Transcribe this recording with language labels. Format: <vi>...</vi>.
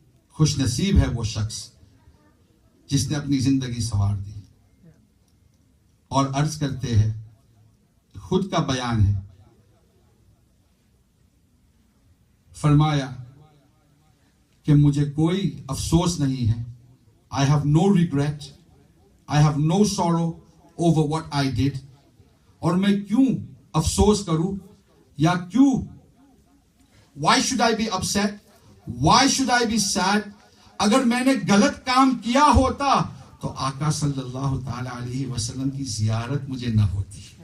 <ur>خوش نصیب ہے وہ شخص جس نے اپنی زندگی سنوار دی. اور عرض کرتے ہیں خود کا بیان ہے. فرمایا کہ مجھے کوئی افسوس نہیں ہے.</ur> <en>I have no regret. I have no sorrow over what I did.</en> <ur>اور میں کیوں افسوس کروں یا کیوں</ur> <en>why should I be upset? Why should I be sad?</en> <ur>اگر میں نے غلط کام کیا ہوتا تو آقا صلی اللہ تعالی علیہ وسلم کی زیارت مجھے نہ ہوتی.</ur>